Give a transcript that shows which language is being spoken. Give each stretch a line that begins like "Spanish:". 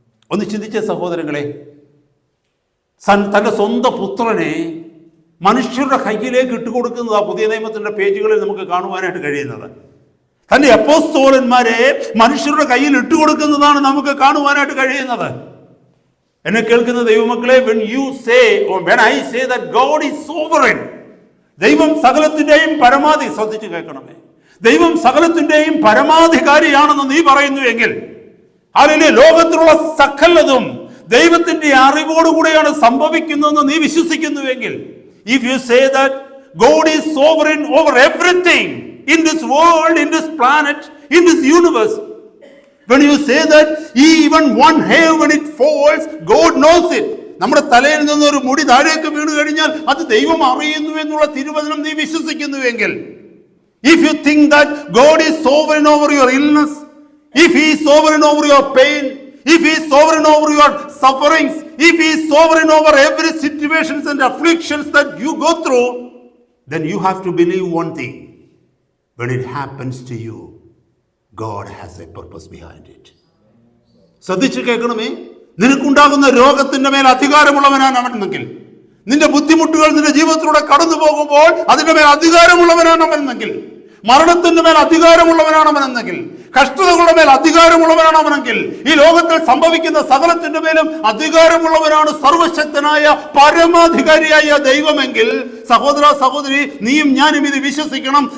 Malayalam: ഒന്ന് ചിന്തിച്ച സഹോദരങ്ങളെ, തൻ്റെ സ്വന്തം പുത്രനെ മനുഷ്യരുടെ കയ്യിലേക്ക് ഇട്ടുകൊടുക്കുന്നതാണ് പുതിയ നിയമത്തിൻ്റെ പേജുകളിൽ നമുക്ക് കാണുവാനായിട്ട് കഴിയുന്നത്. തൻ്റെ അപ്പോസ്തലന്മാരെ മനുഷ്യരുടെ കയ്യിൽ ഇട്ടുകൊടുക്കുന്നതാണ് നമുക്ക് കാണുവാനായിട്ട് കഴിയുന്നത്. എന്നെ കേൾക്കുന്ന ദൈവമക്കളെ,
English: when I say that God is sovereign,
Malayalam: ദൈവം സകലത്തിൻ്റെയും പരമാധി, ശ്രദ്ധിച്ച് കേൾക്കണമേ, ദൈവം സകലത്തിൻ്റെയും പരമാധികാരിയാണെന്ന് നീ പറയുന്നു എങ്കിൽ, അല്ലെങ്കിൽ ലോകത്തിലുള്ള സകലതും ദൈവത്തിൻ്റെ അറിവോടുകൂടെയാണ് സംഭവിക്കുന്നതെന്ന് നീ വിശ്വസിക്കുന്നുവെങ്കിൽ,
English: if you say that God is sovereign over everything in this world, in this planet, in this universe, when you say that even one hair when it falls, God knows it,
Malayalam: നമ്മുടെ തലയിൽ നിന്നൊരു മുടി താഴേക്ക് വീണ് കഴിഞ്ഞാൽ അത് ദൈവം അറിയുന്നു എന്നുള്ള തിരുവചനം നീ വിശ്വസിക്കുന്നുവെങ്കിൽ,
English: if you think that God is sovereign over your illness, if he is sovereign over your pain, if he is sovereign over your sufferings, if he is sovereign over every situations and afflictions that you go through, then you have to believe one thing. When it happens to you, God has a purpose behind it.
Malayalam: ശ്രദ്ധിച്ചു കേൾക്കണമേ. നിനക്കുണ്ടാകുന്ന രോഗത്തിന്റെ മേൽ അധികാരമുള്ളവനാണ് അവനെങ്കിൽ, നിന്റെ ബുദ്ധിമുട്ടുകൾ നിന്റെ ജീവിതത്തിലൂടെ കടന്നു പോകുമ്പോൾ അതിന്റെ മേൽ അധികാരമുള്ളവനാണ് അവനെങ്കിൽ, മരണത്തിന്റെ മേൽ അധികാരമുള്ളവനാണ് അവനെങ്കിൽ, കഷ്ടതകളുടെ മേൽ അധികാരമുള്ളവനാണ് അവനെങ്കിൽ, ഈ ലോകത്തിൽ സംഭവിക്കുന്ന സകലത്തിന്റെ മേലും അധികാരമുള്ളവനാണ് സർവശക്തനായ പരമാധികാരിയായ ദൈവമെങ്കിൽ, സഹോദര സഹോദരി, നീയും ഞാനും ഇത് വിശ്വസിക്കണം.